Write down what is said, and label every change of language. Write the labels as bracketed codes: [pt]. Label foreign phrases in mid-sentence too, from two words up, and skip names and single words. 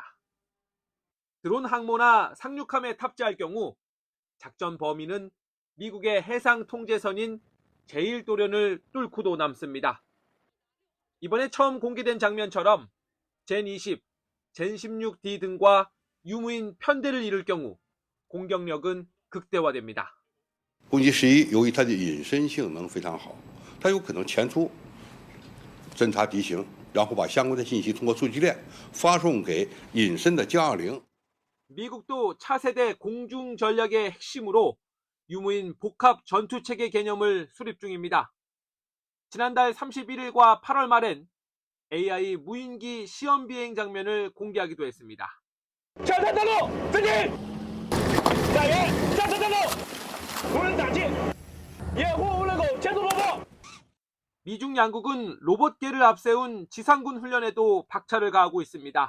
[ko] 드론 항모나 상륙함에 탑재할 경우 작전 범위는 미국의 해상 통제선인 제1도련을 뚫고도 남습니다. 이번에 처음 공개된 장면처럼 젠20, 젠16D 등과 유무인 편대를 이룰 경우 공격력은 극대화됩니다. [zh] 攻击11由于它的隐身性能非常好，它有可能前出侦察敌情，然后把相关的信息通过数据链发送给隐身的将领。 [ko] 미국도 차세대 공중 전략의 핵심으로 유무인 복합 전투체계 개념을 수립 중입니다. 지난달 31일과 8월 말엔 AI 무인기 시험 비행 장면을 공개하기도 했습니다. 미중 양국은 로봇계를 앞세운 지상군 훈련에도 박차를 가하고 있습니다.